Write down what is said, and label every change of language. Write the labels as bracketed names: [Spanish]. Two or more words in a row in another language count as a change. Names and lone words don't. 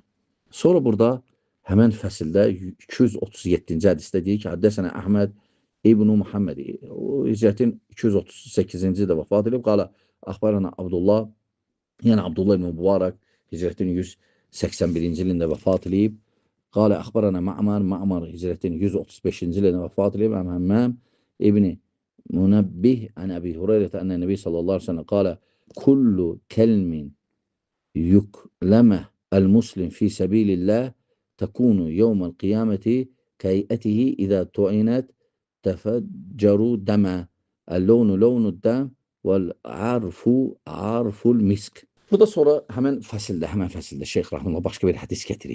[Azerbaijani] Sonra burada həmən fəsildə 237-ci hədisdə deyir ki, Həddəsənə Əhməd İbn Muhammed, o hicrətin 238-ci də vəfat edib, [Arabic] قال أخبرنا [Azerbaijani] Abdullah, yəni Abdullah ibn Mübarək hicrətin 181-ci ilində vəfat edib. [Arabic] قال أخبرنا [Azerbaijani] Ma'mar hicrətin 135-ci ilində vəfat edib. [Arabic] همام بن منبه عن أبي هريرة عن النبي صلى الله عليه وسلم قال كل كلم يكلمه المسلم في سبيل الله تكون يوم القيامة كهيئتها إذا طعنت تفجر دما اللون لون دم والعرف مسك. [Azerbaijani] Burada sonra həmən fəsildə Şeyx Rahimullah başqa bir hədis gətirib.